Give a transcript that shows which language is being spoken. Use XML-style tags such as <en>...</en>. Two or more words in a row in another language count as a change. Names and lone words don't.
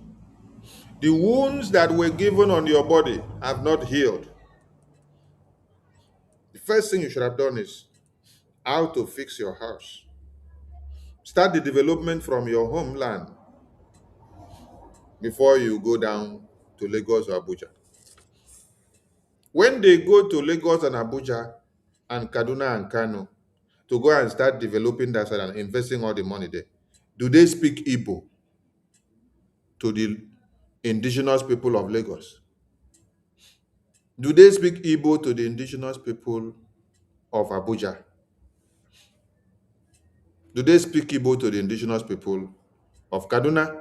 <en>The wounds that were given on your body have not healed. The first thing you should have done is how to fix your house. Start the development from your homeland before you go down to Lagos or Abuja. When they go to Lagos and Abuja and Kaduna and Kano to go and start developing that side and investing all the money there, do they speak Igbo to the indigenous people of Lagos? Do they speak Igbo to the indigenous people of Abuja? Do they speak Igbo to the indigenous people of Kaduna?</en>